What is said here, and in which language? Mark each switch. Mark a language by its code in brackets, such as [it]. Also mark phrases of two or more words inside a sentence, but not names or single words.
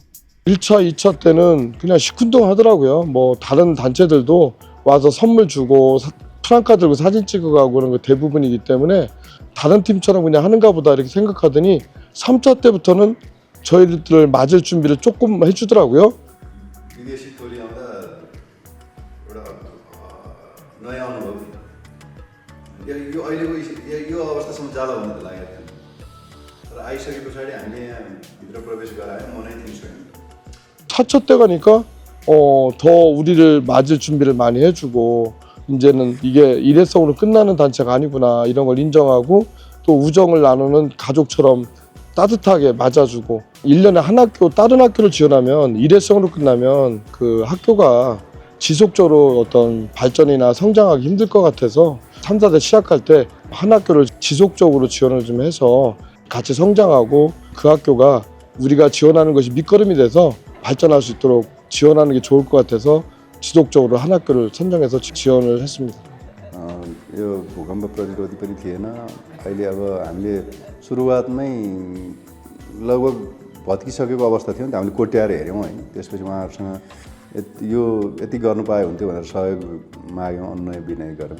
[ko] 1차, 2차 때는 그냥 시큰둥하더라고요. 뭐 다른 단체들도 와서 선물 주고 프랑카 들고 사진 찍어가고 그런 거 대부분이기 때문에 다른 팀처럼 그냥 하는가 보다 이렇게 생각하더니 3차 때부터는 저희들을 맞을 준비를 조금 해주더라고요. [ne] विदेशी टोली आउँदा एउटा नयाँ अनुभव यो अहिलेको यो अवस्थासम्म जाला भन्ने त लागेको थिएन तर आइसके पछाडि हामीले यहाँ भित्र प्रवेश गरायो मनै थिएन छैन [ko] 4차 때 가니까 더 우리를 맞을 준비를 많이 해주고 이제는 이게 일회성으로 끝나는 단체가 아니구나 이런 걸 인정하고 또 우정을 나누는 가족처럼 따뜻하게 맞아주고 1년에 한 학교 다른 학교를 지원하면 일회성으로 끝나면 그 학교가 지속적으로 어떤 발전이나 성장하기 힘들 것 같아서 탐사대 시작할 때 한 학교를 지속적으로 지원을 좀 해서 같이 성장하고 그 학교가 우리가 지원하는 것이 밑거름이 돼서 발전할 수 있도록 지원하는 게 좋을 것 같아서 지속적으로 한 학교를 선정해서 지원을 했습니다. [ne] यो भूकम्प प्रतिरोधी पनि थिएन अहिले अब हामीले सुरुवातमै लगभग भत्किसकेको अवस्था थियो नि त हामीले कोट्याएर हेऱ्यौँ होइन त्यसपछि उहाँहरूसँग यो यति गर्नु पाए हुन्थ्यो भनेर सहयोग माग्यौँ अनुनय विनय गऱ्यौँ